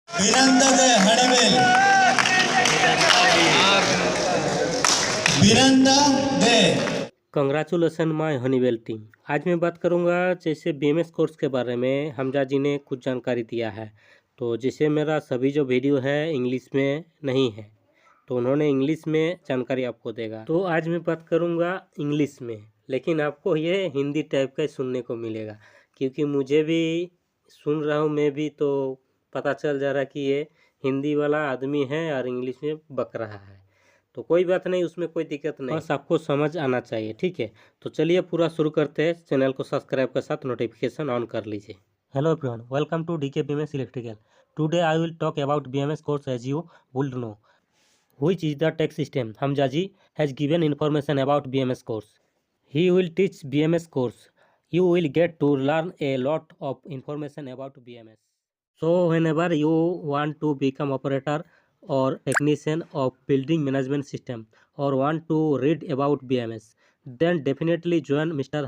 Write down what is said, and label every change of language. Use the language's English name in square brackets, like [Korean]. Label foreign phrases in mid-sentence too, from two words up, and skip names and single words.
[English] बिनंदा दे हनीवेल बिनंदा दे। Congratulations my Honeywell team. [Hindi] आज मैं बात करूंगा जैसे [English] BMS course [Hindi] के बारे में हमजा जी ने कुछ जानकारी दिया है। तो जैसे मेरा सभी जो वीडियो है इंग्लिश में नहीं है तो उन्होंने इंग्लिश में जानकारी आपको देगा। तो आज मैं बात करूंगा इंग्लिश में, लेकिन आपको ये हिंदी टाइप का सुनने को मिलेगा क्योंकि मुझे भी सुन रहा हूँ मैं भी, तो पता चल जा रहा कि ये हिंदी वाला आदमी है और इंग्लिश में बक रहा है। तो कोई बात नहीं, उसमें कोई दिक्कत नहीं, बस आपको समझ आना चाहिए, ठीक है। तो चलिए पूरा शुरू करते हैं। चैनल को सब्सक्राइब के साथ [English] notification on [Hindi] कर लीजिए। [English] Hello everyone, welcome to DK BMS Electrical. Today I will talk about BMS course as you would know which is the tech system. Hamzaji has given information about BMS course. He will teach BMS course. You will get to learn a lot of information about BMS. So whenever you want to become operator or technician of building management system or want to read about BMS, then definitely join Mr.